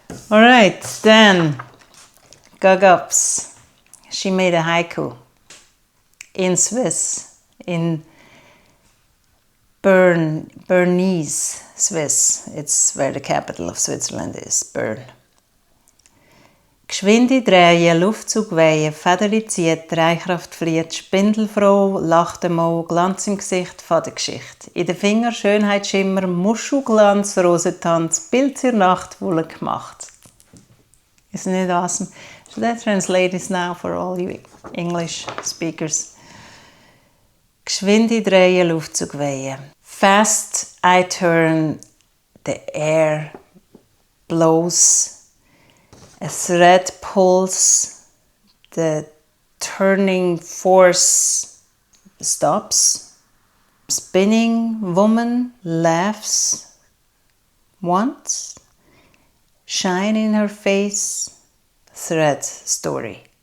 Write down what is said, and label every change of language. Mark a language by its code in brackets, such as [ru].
[en] All right, then Gabae. She made a haiku in Swiss, in Bernese, Swiss. It's where the capital of Switzerland is, Bern. [de] Geschwinde drehen, Luftzug wehen, Federli zieht, Dreikraft flieht, Spindelfrau, lacht einmal, Glanz im Gesicht, Fadengeschichte. In den Fingern Schönheitsschimmer, Muschelglanz, Rosentanz, Bild zur Nacht, wohl gemacht. [en] Isn't it awesome? Should I translate this now for all you English speakers? [de] Geschwinde drehen, Luftzug wehen. [en] Fast I turn, the air blows. A thread pulls, the turning force stops. Spinning woman laughs once, shine in her face, thread story.